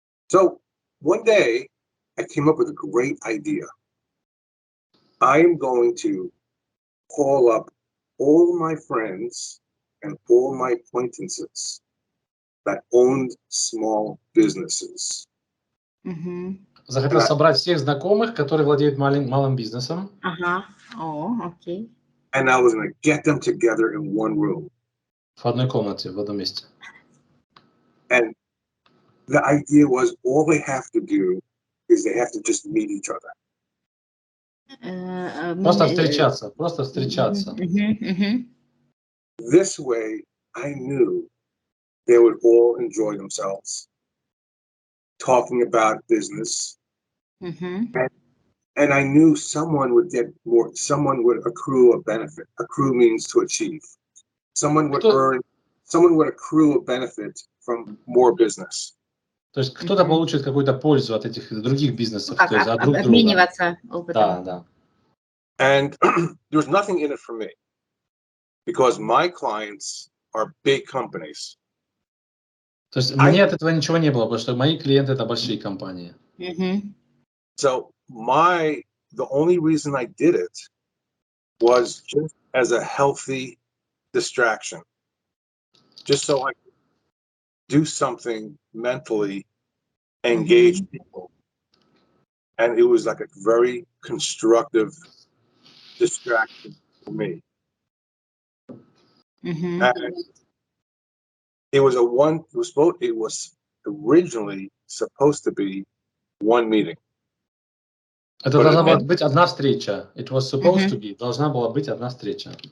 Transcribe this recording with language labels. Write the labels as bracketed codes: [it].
[en] So one day I came up with a great idea. I am going to call up all my friends and all my acquaintances that owned small businesses. [ru] Захотел собрать всех знакомых, которые владеют малым бизнесом. [en] Okay. And I was going to get them together in one room. [ru] В одной комнате, в одном месте. [en] And the idea was all they have to do is they have to just meet each other. [ru] Просто встречаться. [en] This way, I knew they would all enjoy themselves, talking about business. And I knew someone would get more, someone would accrue a benefit. Accrue means to achieve. Someone would accrue a benefit from more business. [ru] То есть кто-то получит какую-то пользу от этих других бизнесов, то есть от друг друга. Обмениваться опытом. Да. [en] And there's nothing in it for me because my clients are big companies. [ru] То есть мне от этого ничего не было, потому что мои клиенты это большие компании. [en] So the only reason I did it was just as a healthy distraction, just so I could do something mentally, engage people. And it was like a very constructive distraction for me. And it was originally supposed to be one meeting. [ru] Это должна была быть одна встреча. [en] It was supposed to be. [ru] Должна была быть одна встреча.